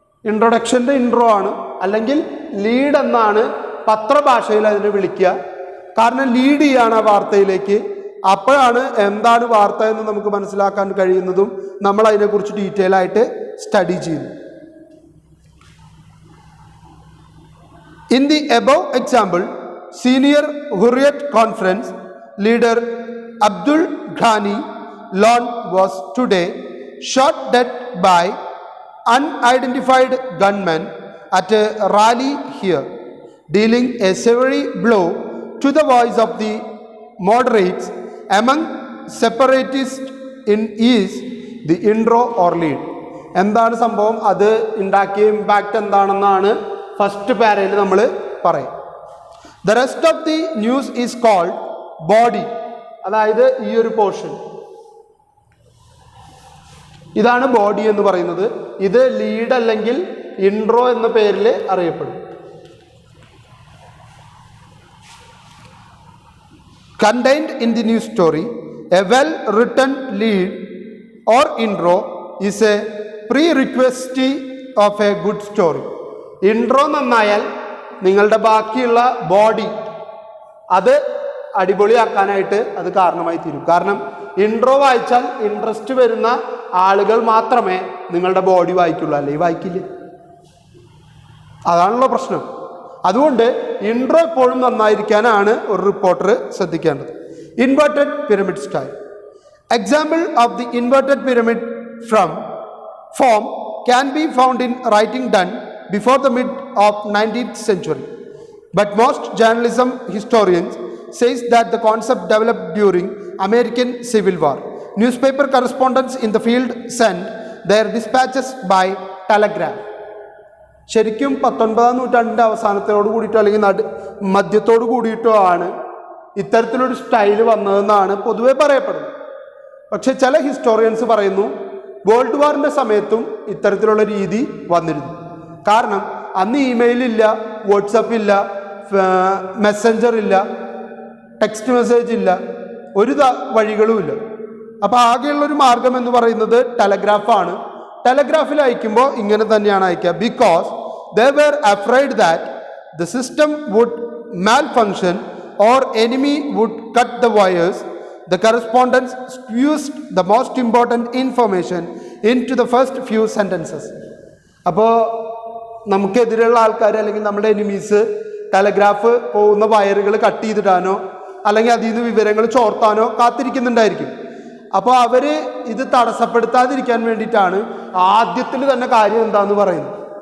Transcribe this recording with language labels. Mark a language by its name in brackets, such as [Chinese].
[Malayalam] ഇൻട്രൊഡക്ഷൻ്റെ intro ആണ്, അല്ലെങ്കിൽ lead എന്നാണ് പത്രഭാഷയിൽ അതിനെ വിളിക്കുക. കാരണം ലീഡ് ചെയ്യാണ് ആ വാർത്തയിലേക്ക്. അപ്പോഴാണ് എന്താണ് വാർത്ത എന്ന് നമുക്ക് മനസ്സിലാക്കാൻ കഴിയുന്നതും നമ്മൾ അതിനെക്കുറിച്ച് ഡീറ്റെയിൽ ആയിട്ട് സ്റ്റഡി ചെയ്യുന്നു. [English] In the above example, senior Hurriyat conference leader Abdul Ghani Lon was today shot dead by unidentified gunmen at a rally here, dealing a severe blow to the voice of the moderates among separatists in East. The intro or lead. [Malayalam] എന്താണ് സംഭവം, അത് ഉണ്ടാക്കിയ impact എന്താണെന്നാണ് first പാരയിൽ നമ്മൾ പറയും. [English] The rest of the news is called body. [Malayalam] അതായത് ഈ ഒരു പോർഷൻ, ഇതാണ് ബോഡി എന്ന് പറയുന്നത്. ഇത് ലീഡ് അല്ലെങ്കിൽ ഇൻട്രോ എന്ന പേരിൽ അറിയപ്പെടും. [English] Contained in the news story, a well-written lead or intro is a prerequisite of a good story. [Malayalam] Intro നന്നായാൽ നിങ്ങളുടെ ബാക്കിയുള്ള ബോഡി അത് അടിപൊളിയാക്കാനായിട്ട് അത് കാരണമായി തീരും. കാരണം ഇൻട്രോ വായിച്ചാൽ ഇൻട്രസ്റ്റ് വരുന്ന ആളുകൾ മാത്രമേ നിങ്ങളുടെ ബോഡി വായിക്കുള്ളൂ, അല്ലെങ്കിൽ വായിക്കില്ല. അതാണല്ലോ പ്രശ്നം. അതുകൊണ്ട് ഇൻട്രോ എപ്പോഴും നന്നായിരിക്കാനാണ് ഒരു റിപ്പോർട്ടർ ശ്രദ്ധിക്കേണ്ടത്. [English] Inverted pyramid style. [Malayalam] Example of the inverted pyramid form [English] can be found in writing done before the mid of 19th century. But most journalism historians says that the concept developed during American Civil War. Newspaper correspondents in the field sent their dispatches by telegram. [Malayalam] ശരിക്കും 19ാം നൂറ്റാണ്ടിൻ്റെ അവസാനത്തോട് കൂടിയിട്ടോ അല്ലെങ്കിൽ മധ്യത്തോട് കൂടിയിട്ടോ ആണ് ഇത്തരത്തിലൊരു style വന്നതെന്നാണ് പൊതുവെ പറയപ്പെടുന്നത്. പക്ഷെ ചില historians പറയുന്നു വേൾഡ് വാറിൻ്റെ സമയത്തും ഇത്തരത്തിലുള്ള രീതി വന്നിരുന്നു. കാരണം അന്ന് ഇമെയിൽ ഇല്ല, വാട്സപ്പ് ഇല്ല, മെസ്സഞ്ചർ ഇല്ല, ടെക്സ്റ്റ് മെസ്സേജ് ഇല്ല, ഒരു വഴികളുമില്ല. അപ്പോൾ ആകെയുള്ളൊരു മാർഗം എന്ന് പറയുന്നത് ടെലഗ്രാഫാണ്. ടെലഗ്രാഫിൽ അയക്കുമ്പോൾ ഇങ്ങനെ തന്നെയാണ് അയക്കുക. [English] Because they were afraid that the system would malfunction or enemy would cut the wires. The correspondents squeezed the most important information into the first few sentences. [Malayalam] അപ്പോൾ നമുക്കെതിരെയുള്ള ആൾക്കാർ അല്ലെങ്കിൽ നമ്മുടെ എനിമീസ് ടെലഗ്രാഫ് പോകുന്ന വയറുകൾ കട്ട് ചെയ്തിടാനോ അല്ലെങ്കിൽ അതിൽ നിന്ന് വിവരങ്ങൾ ചോർത്താനോ കാത്തിരിക്കുന്നുണ്ടായിരിക്കും. അപ്പോൾ അവർ ഇത് തടസ്സപ്പെടുത്താതിരിക്കാൻ വേണ്ടിയിട്ടാണ് ആദ്യത്തിൽ തന്നെ കാര്യം എന്താന്ന് പറയുന്നത്.